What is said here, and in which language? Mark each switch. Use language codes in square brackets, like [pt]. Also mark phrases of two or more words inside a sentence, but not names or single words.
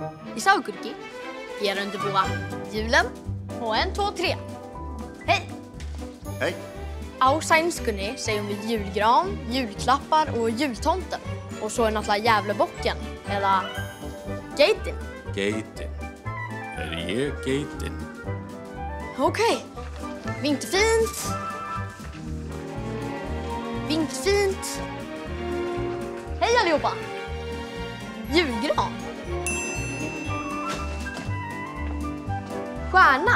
[is] Ég sá ykkur ekki. Ég að undirbúa julen og 1, 2, 3. [sv] Hej! Hej! [is] Á sænskunni segjum við [sv] julgran, julklappar [is] og jultomten. Og svo náttúrulega Gävlebocken, eða geitin. Geitin. Ég geitin? [sv] Okej. Vinterfint. Vinterfint. Hej allihopa! Julgran. Stjärna.